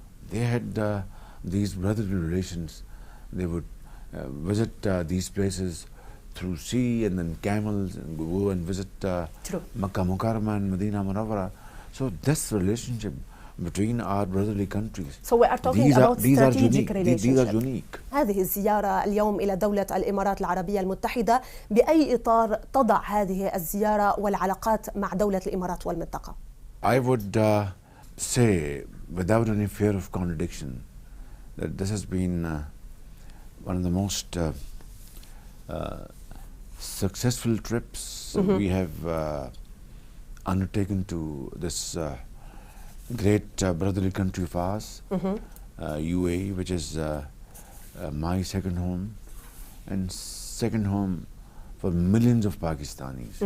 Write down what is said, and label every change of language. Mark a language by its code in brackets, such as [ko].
[en] They had these brotherly relations. They would visit these places through sea and then camels, and go and visit Makkah Mukarramah and Medina Munawwara. So this relationship between our brotherly countries. So we are talking about strategic relationship. These are unique. [ar] هذه الزيارة اليوم إلى دولة الإمارات العربية المتحدة، بأي إطار تضع هذه الزيارة والعلاقات مع دولة الإمارات والمنطقة؟ [en] I would say, without any fear of contradiction, that this has been one of the most successful trips we have undertaken to this great brotherly country of ours, UAE, which is my second home and second home for millions of Pakistanis.